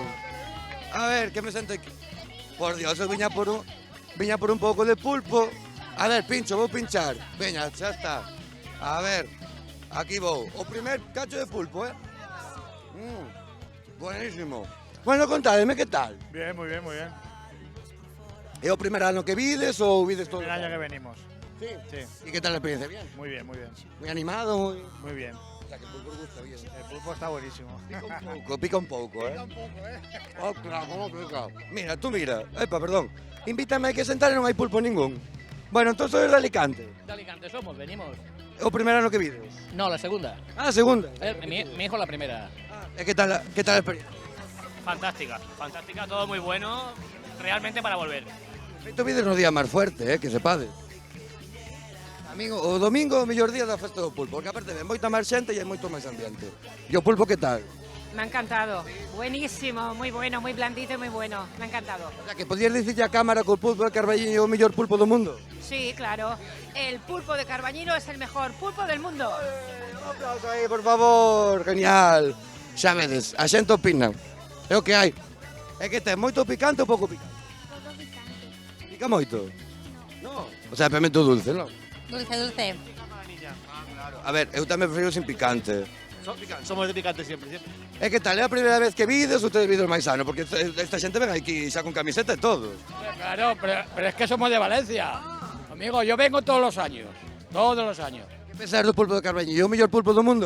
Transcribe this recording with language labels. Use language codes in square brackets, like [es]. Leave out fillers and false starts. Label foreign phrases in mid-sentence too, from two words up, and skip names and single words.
[gl] A ver, que me sento aquí. Por Dios, eu viña por un pouco de pulpo. A ver, pincho, vou pinchar. Veña, xa está. A ver, aquí vou. O primer cacho de pulpo, Buenísimo. Bueno, contádeme, que tal? [es] Bien, muy bien, muy bien. [gl] É o primer ano que vides ou vides todo? [es] El año que venimos. Sí. Sí. ¿Y qué tal la experiencia? Bien. Muy bien, muy bien. Muy animado, Muy bien. O sea, que el pulpo gusta bien. El pulpo está buenísimo. [gl] Pica un pouco, [es] Pica un poco, Oh, claro, como pica. Mira, tú mira. Epa, perdón. [gl] Invítame que sentar e non hai pulpo ningún. Bueno, [es] entonces sois de Alicante. De Alicante somos, venimos. [gl] É o primer ano que vides? [es] No, la segunda. [gl] Ah, segunda. [es] Mi hijo la primera. ¿Qué tal la experiencia? Fantástica, fantástica, todo muy bueno, realmente para volver. [gl] Feito vides no día máis fuerte, que sepades. Amigo, o domingo é o mellor día da festa do pulpo, porque aparte ven moita máis xente e hai moito máis ambiente. E o pulpo que tal? [es] Me ha encantado, buenísimo, muy bueno, muy blandito y muy bueno, me ha encantado. [gl] O sea, que podías dicirlle a cámara que o pulpo de Carballiño é o mellor pulpo do mundo? [es] Sí, claro, el pulpo de Carbañino es el mejor pulpo del mundo. [gl] Un aplauso aí, por favor, genial. Xa vedes, a xente opina, é o que hai. É que ten moito picante ou pouco picante? Pouco picante. Pica moito? No. O sea, pemento dulce, non? [es] Dulce, dulce. [gl] A ver, eu tamén prefiro sin picante. [es] Somos de picante siempre, siempre. [gl] É que tal, é a primeira vez que vides ou tedes vides máis sano? Porque esta xente ven aquí xa con camiseta e todo. [es] Claro, pero es que somos de Valencia. Amigo, yo vengo todos los años, todos los años. [gl] Que pensar do pulpo de Carballiño? É o mellor pulpo do mundo?